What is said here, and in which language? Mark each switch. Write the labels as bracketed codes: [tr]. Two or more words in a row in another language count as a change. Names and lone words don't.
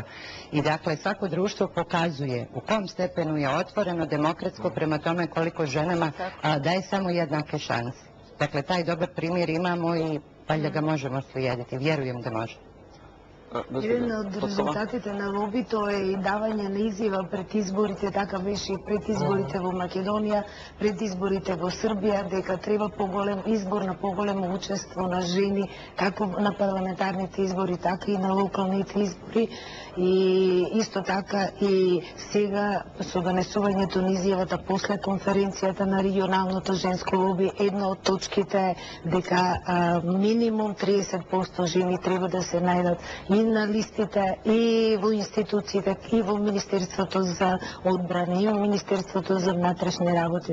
[bs] I dakle, svako društvo pokazuje u kom stepenu je otvoreno, demokratsko prema tome koliko ženama daje samo jednake šanse. Dakle, taj dobar primjer imamo i valjda ga možemo slijediti. Vjerujem da može. Jedan od [mk] rezultatите na лоби тоа е и давање на изјава пред изборите, така беше и пред изборите во Македонија, пред изборите во Србија, дека треба поголем избор на поголемо учество на жени, како на парламентарните избори, така и на локалните избори. И исто така и сега со донесувањето на изјавата после конференцијата на регионалното женско лоби, една од точките е дека минимум 30% жени треба да се најдат и на листите, и во институциите, и во Министерството за одбрана, и во Министерството за внатрешни работи.